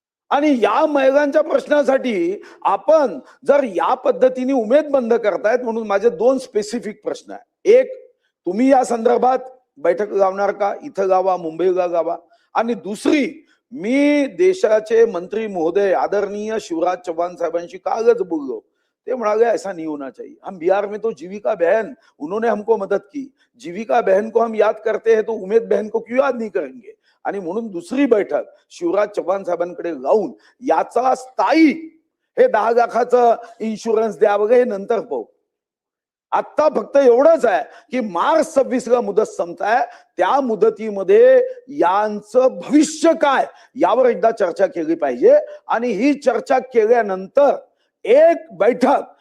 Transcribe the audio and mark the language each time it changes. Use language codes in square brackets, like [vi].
[mr] आणि या महिलांच्या प्रश्नासाठी आपण जर या पद्धतीने उमेद बंद करतायत, म्हणून माझे 2 स्पेसिफिक प्रश्न आहे. एक, तुम्ही या संदर्भात बैठक लावणार का? इथं गावा, मुंबईला गावा. आणि दुसरी, मी देशाचे मंत्री महोदय आदरणीय शिवराज चौहान साहेबांशी कालच बोललो. ते म्हणाले [hi] ऐसा नहीं होना चाहिए, हम बिहार में तो जीविका बहन, उन्होंने हमको मदद की, जीविका बहन को हम याद करते हैं तो उमेद बहन को क्यों याद नहीं करेंगे? [mr] आणि म्हणून दुसरी बैठक शिवराज चौहान साहेबांकडे लावून याचा स्थायी हे 10 लाखाचं इन्शुरन्स द्या वगैरे हे नंतर पाहू. आता फक्त एवढंच आहे की मार्च 26ला मुदत संपताय, त्या मुदतीमध्ये यांचं भविष्य काय यावर एकदा चर्चा केली पाहिजे. आणि ही चर्चा केल्यानंतर एक बैठक